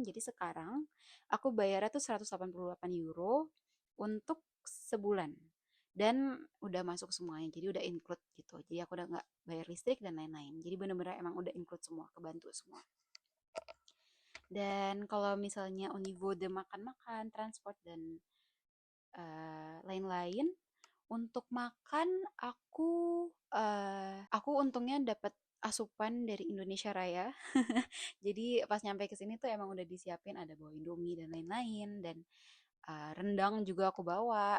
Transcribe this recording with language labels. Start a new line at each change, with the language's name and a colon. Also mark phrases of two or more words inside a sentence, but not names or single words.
Indonesian: Jadi sekarang aku bayarnya tuh 188 euro untuk sebulan. Dan udah masuk semuanya, jadi udah include gitu. Jadi aku udah nggak bayar listrik dan lain-lain. Jadi bener-bener emang udah include semua, kebantu semua. Dan kalau misalnya
French: au niveau de
Indonesian: makan-makan, transport, dan lain-lain, untuk makan aku untungnya dapat asupan dari Indonesia Raya. Jadi pas nyampe ke sini tuh emang udah disiapin ada bawa Indomie dan lain-lain dan rendang juga aku bawa.